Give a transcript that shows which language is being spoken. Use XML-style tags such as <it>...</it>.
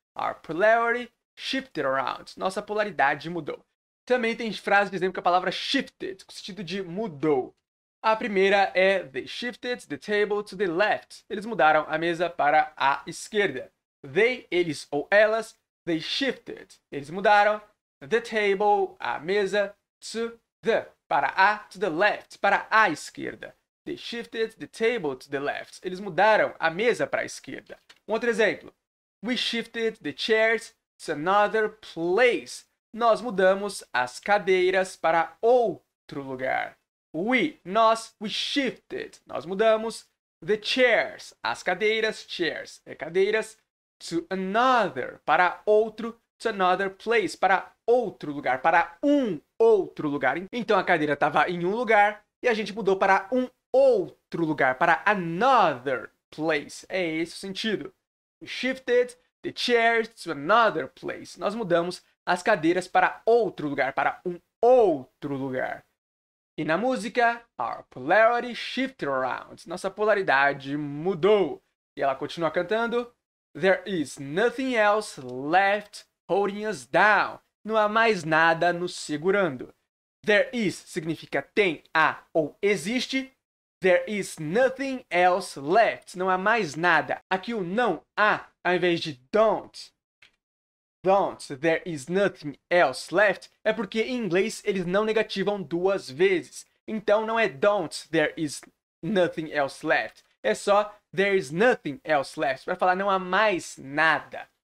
<en>Our polarity shifted around.</en> <pt>Nossa polaridade mudou. Também tem frases dizendo que a palavra shifted, com o sentido de mudou. A primeira é</pt> <en>They shifted the table to the left.</en> <pt>Eles mudaram a mesa para a esquerda. They, eles ou elas,</pt> <en>they shifted.</en> <pt>Eles mudaram</pt> <en>the table,</en> <pt>a mesa, to the,</pt> <en>to the left,</en> <pt>para a esquerda.</pt> <en>They shifted the table to the left.</en> <pt>Eles mudaram a mesa para a esquerda. Um outro exemplo.</pt> <en>We shifted the chairs to another place.</en> <pt>Nós mudamos as cadeiras para outro lugar. Nós,</pt> <en>we shifted.</en> <pt>Nós mudamos</pt> <en>the chairs.</en> <pt>As cadeiras, chairs, cadeiras, to another, para outro,</pt> <en>to another place,</en> <pt>para outro lugar, para um outro lugar. Então a cadeira estava em um lugar e a gente mudou para um outro lugar, para</pt> <en>another place.</en> <pt>É esse o sentido.</pt> <en>We shifted the chairs to another place.</en> <pt>Nós mudamos as cadeiras para outro lugar, para um outro lugar. E na música,</pt> <en>our polarity shifted around.</en> <pt>Nossa polaridade mudou. E ela continua cantando,</pt> <en>There is nothing else left holding us down.</en> <pt>Não há mais nada nos segurando.</pt> <en>There is</en> <pt>significa tem, há ou existe.</pt> <en>There is nothing else left.</en> <pt>Não há mais nada. Aqui o não há, ao invés de don't,</pt> <en>there is nothing else left,</en> <pt>é porque em inglês eles não negativam duas vezes. Então não é don't,</pt> <en>there is nothing else left.</en> <pt>É só</pt> <en>there is nothing else left,</en> <pt>para falar não há mais nada.</pt>